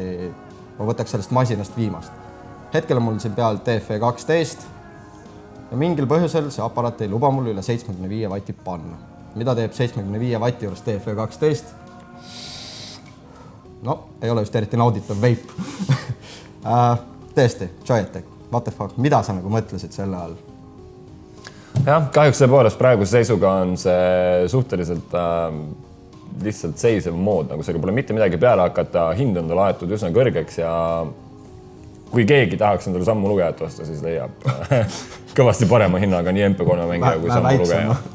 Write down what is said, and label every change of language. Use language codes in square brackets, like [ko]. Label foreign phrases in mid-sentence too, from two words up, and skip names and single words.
[et] Ma võtaks sellest masinast viimast. Hetkel on mul siin peal TFE12 ja mingil põhjusel see aparaat ei luba mul üle 75 vatti panna. Mida teeb 75 vatti juures TFE12? No, ei ole just eriti nauditav vape. Tõesti, Joytech, [en] what the fuck, [et] mida sa nagu mõtlesid selle all? Jah, kahjuks tõepoolest praeguse seisuga on see suhteliselt lihtsalt seisev mood, nagu seega pole mitte midagi peale hakata, hind on ta laetud üsna kõrgeks ja kui keegi tahaks endale sammulugejat osta, siis leiab kõvasti parema hinnaga nii MP3 mängija kui sammulugeja.